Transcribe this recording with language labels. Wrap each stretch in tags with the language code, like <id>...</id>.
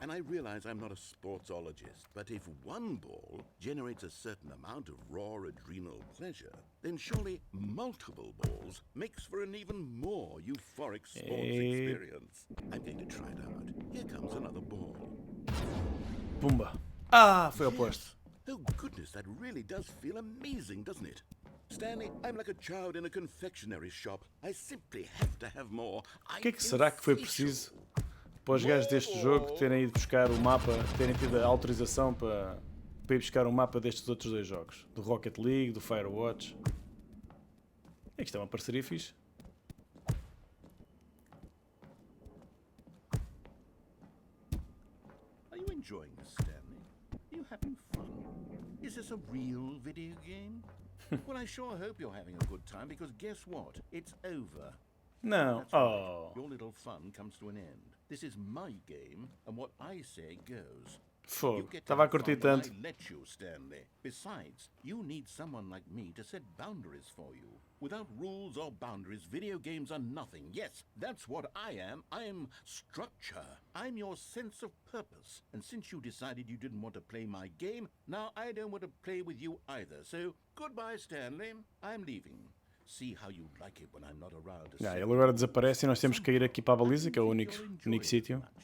<en>And I realize I'm not a sportsologist, but if one ball generates a certain amount of raw adrenal pleasure, then surely multiple balls makes for an even more euphoric sports experience. I'm going to try it out. Here comes another ball.</en> <pt>Pumba! Ah, foi oposto.</pt> <en>Oh goodness, that really does feel amazing, doesn't it? Stanley, I'm like a child in a confectionery shop. I simply have to have more.</en> <pt>O que é que será que foi preciso para os gajos deste jogo terem ido buscar o mapa, terem tido a autorização para ir buscar o mapa destes outros dois jogos? Do Rocket League, do Firewatch. É que isto é uma parceria fixe.</pt> <en>Are you enjoying this, Stanley? Are you having fun? Is this a real video game? Well, I sure hope you're having a good time, because guess what? It's over.</en> <pt>Não.</pt> <en>That's right. Oh. Your little fun comes to an end. This is my game, and what I say goes.</en> <pt>Fogo. Estava a curtir tanto.</pt> <en>I let you, Stanley. Besides, you need someone like me to set boundaries for you. Without rules or boundaries, video games are nothing. Yes, that's what I am. I am structure. I'm your sense of purpose. And since you decided you didn't want to play my game, now I don't want to play with you either. So, goodbye, Stanley. I'm leaving. See how you like it when I'm not around to</en> <pt>Ele agora desaparece e nós temos que ir aqui para a baliza, que é o único sítio.</pt>